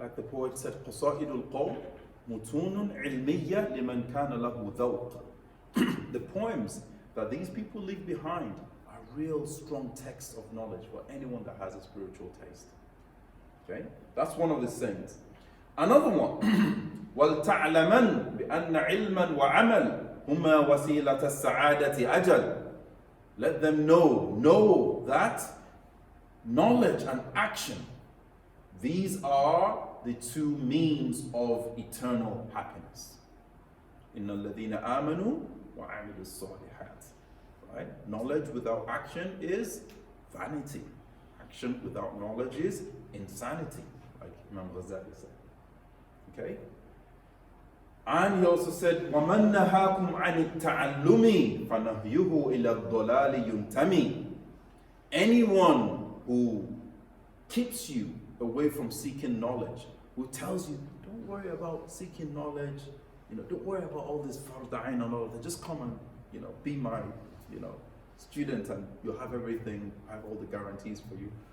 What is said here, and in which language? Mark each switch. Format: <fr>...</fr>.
<en>Like the poet said,</en> <ar>qasa'idul qawm mutunun ilmiyya liman kana lahu dhawq.</ar> <en>The poems that these people leave behind are real strong texts of knowledge for anyone that has a spiritual taste. Okay? That's one of the sayings. Another one,</en> <ar>وَلْتَعْلَمَنْ بِأَنَّ عِلْمًا وَعَمَلًا هُمَا وَسِيلَةَ السَّعَادَةِ أَجَلًا.</ar> <en>Let them know that knowledge and action, these are the two means of eternal happiness.</en> <ar>إِنَّ الَّذِينَ آمَنُوا وَعَمِلُوا الصَّالِحَاتِ.</ar> <en>Right? Knowledge without action is vanity. Action without knowledge is insanity, like Imam Ghazali said. Okay? And he also said,</en> <ar>وَمَنْ نَهَاكُمْ عَنِ التَّعَلُّمِ فَنَهْيُهُ إِلَى الضَّلَالِ يُنْتَمِي.</ar> <en>Anyone who keeps you away from seeking knowledge, who tells you, don't worry about seeking knowledge, don't worry about all this fardain and all of that, just come and, be my, student and you'll have everything, I have all the guarantees for you.</en>